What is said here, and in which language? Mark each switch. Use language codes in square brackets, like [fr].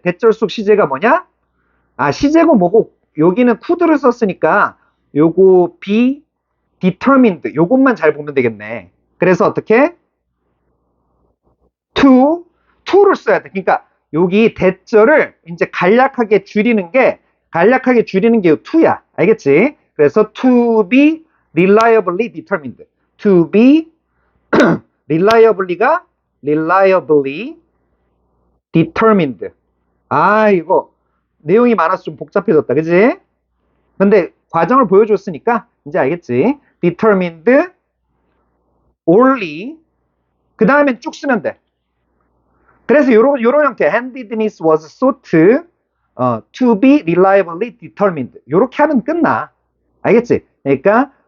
[ko] 대절 속 시제가 뭐냐? 시제고 뭐고 여기는 could를 썼으니까 요거 be determined 요것만 잘 보면 되겠네. 그래서 어떻게? to를 써야 돼. 그러니까 여기 대절을 이제 간략하게 줄이는 게 요 to야. 알겠지? 그래서 [en] to be reliably determined. to be reliably가 reliably determined. [ko] 이거 내용이 많아서 좀 복잡해졌다. 그지? 근데 과정을 보여줬으니까 이제 알겠지? determined only 그 다음엔 쭉 쓰면 돼. 그래서 요런 형태 [en] handedness was sought to be reliably determined [ko] 요렇게 하면 끝나. 알겠지? 그러니까